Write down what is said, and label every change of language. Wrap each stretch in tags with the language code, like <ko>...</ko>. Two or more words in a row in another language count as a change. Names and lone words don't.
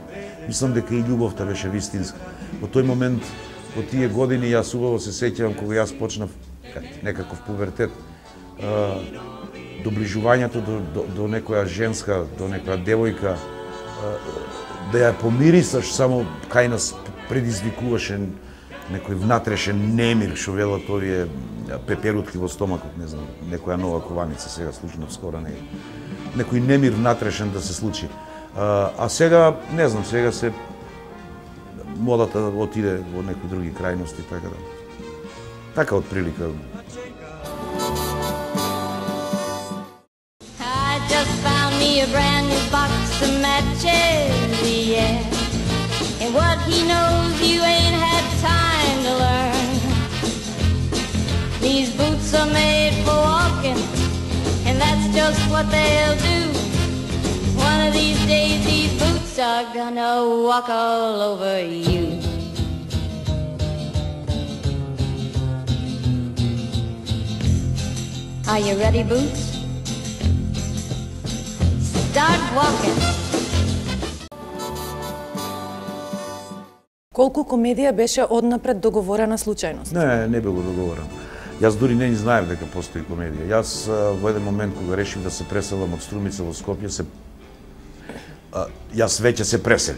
<mk>Мислам дека и љубовта беше вистинска. Во тој момент, во тие години, јас убаво се сеќавам кога јас почнав некаков пубертет, доближувањето до некоја женска, до некоја девојка, да ја помирисаш само кај нас предизвикуваше некој внатрешен немир, што велат овие пеперутки во стомакот, не знам, некоја нова кованица сега слушнав скоро некој немир внатрешен да се случи. А сега, не знам, сега се модата отиде во некои други крајности, така да. Така од прилика.</mk> <en>I just found me a brand new box of matches, yeah. And what he knows you ain't had time to learn. These boots are made for walking, and that's just what they'll do. One of these days these boots are gonna walk all over you. Are you ready, Boots? Start walking.</en> <mk>Колку комедија беше однапред договорена случајност? Не било договорено. Јас дури не знаев дека постои комедија. Јас во еден момент кога решив да се преселам од Струмица во Скопје, јас веќе се преселив.</mk>